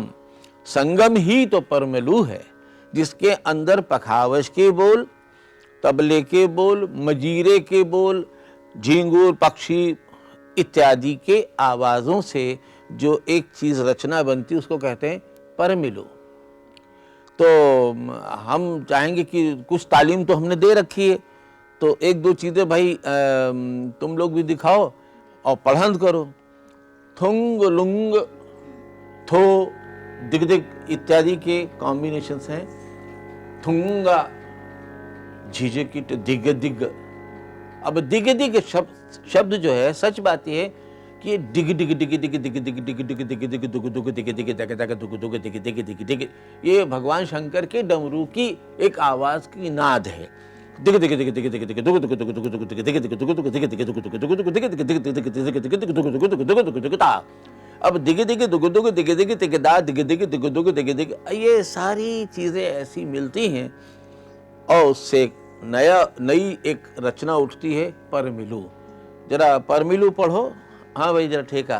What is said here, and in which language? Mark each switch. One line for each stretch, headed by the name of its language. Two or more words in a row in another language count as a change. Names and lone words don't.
Hindi: संगम ही तो परमलु है, जिसके अंदर पखावज के बोल, तबले के बोल, मजीरे के बोल, झींगुर पक्षी इत्यादि के आवाज़ों से जो एक चीज़ रचना बनती है, उसको कहते हैं परमिलु। तो हम चाहेंगे कि कुछ तालीम तो हमने दे रखी है, तो एक दो चीज़ें भाई तुम लोग भी दिखाओ और पढ़ंत करो। थुंग लुंग थो दिग दिग इत्यादि के कॉम्बिनेशंस हैं। थुंगा झिझकिट दिग दिग। अब दिग दिग शब्द जो है, सच बात यह है कि डिग डिग डिग डिग डिग डिग डिग डिग डिग डिग डिग दुग दुग दिग दिग दग दग दुग दुग दिग दिग दिग दिग, ये भगवान शंकर के डमरू की एक आवाज की नाद है। दिग दिग दिग दिग दिग दिग दुग दुग दुग दुग दुग दिग दिग दुग दुग दिग दिग दुग दुग दुग दुग दिग दिग दिग दिग दिग दिग दिग दुग दुग दुग दुग दुग ता। अब दिग दिग दुग दुग दिग दिग दिग दा दिग दिग दुग दुग दिग दिग, ये सारी चीजें ऐसी मिलती हैं और उससे नई एक रचना उठती है परमिलु। जरा परमिलु पढ़ो। हाँ भाई जरा ठेका।